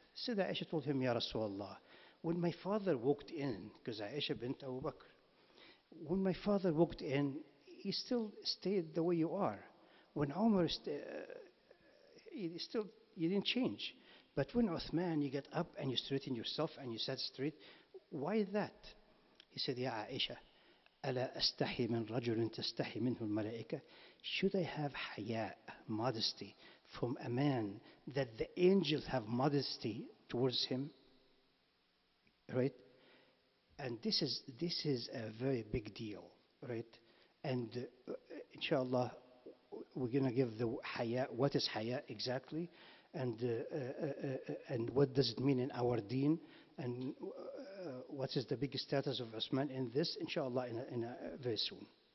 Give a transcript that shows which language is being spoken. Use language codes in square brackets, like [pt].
[en] Sayyidah Aisha told him, Ya Rasulullah, when my father walked in, because Aisha bint Abu Bakr, when my father walked in, he still stayed the way you are. When Umar, you didn't change. But when Uthman, you get up and you straighten yourself and you sat straight, why that? He said, Ya Aisha, [ar] ألا أستحي من رجل تستحي منه الملائكة? [en] Should I have haya, modesty, from a man that the angels have modesty towards him? Right? And this is a very big deal, right? And inshallah, we're going to give the haya, what is haya exactly, and what does it mean in our deen, and what is the big status of Uthman in this, inshallah, very soon.